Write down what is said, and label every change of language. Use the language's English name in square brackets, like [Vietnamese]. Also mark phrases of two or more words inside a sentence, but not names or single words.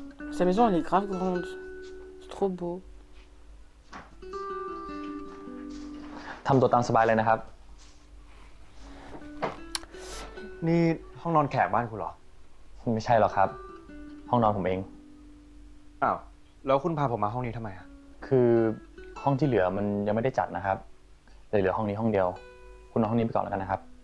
[French] Sa maison, elle est grave grande. C'est trop beau. [Thai] ทำตัวตามสบายเลยนะครับ นี่ห้องนอนแขกบ้านคุณเหรอ ไม่ใช่หรอกครับ ห้องนอนผมเอง อ้าว แล้วคุณพาผมมาห้องนี้ทำไมอะ คือห้องที่เหลือมันยังไม่ได้จัดนะครับเลยเหลือห้องนี้ห้องเดียว คุณนอนห้องนี้ไปก่อนแล้วกันนะครับ